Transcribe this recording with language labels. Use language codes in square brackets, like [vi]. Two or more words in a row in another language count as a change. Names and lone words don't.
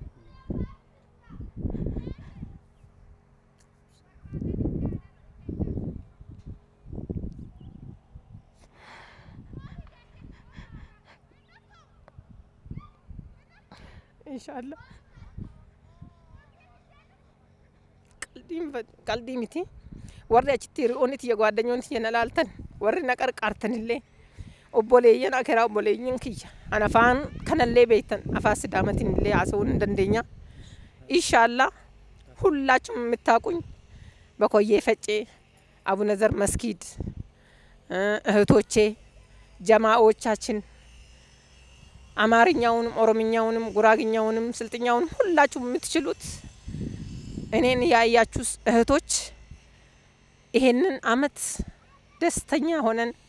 [om] inshallah qalbii miti warri achitti hiriyoonni tiyya gwaaddanyoonni tiyya na laaltan warri na qarqaartanillee obboleeyyan akeraa obboleeyyan kiyya ana afaan kanallee beektan afaan sidaamatinillee haasa'uu hin dandeenya inshallah [am] ሁላችሁም የምታውቁኝ በኮዬ ፈጬ አቡነ ዘር መስጊድ እህቶቼ ጀማዓዎቻችን አማርኛውንም ኦሮምኛውንም ጉራግኛውንም ስልጥኛውንም ሁላችሁም የምትችሉት እኔን ያያችሁ እህቶች ይሄንን አመት ደስተኛ ሆነን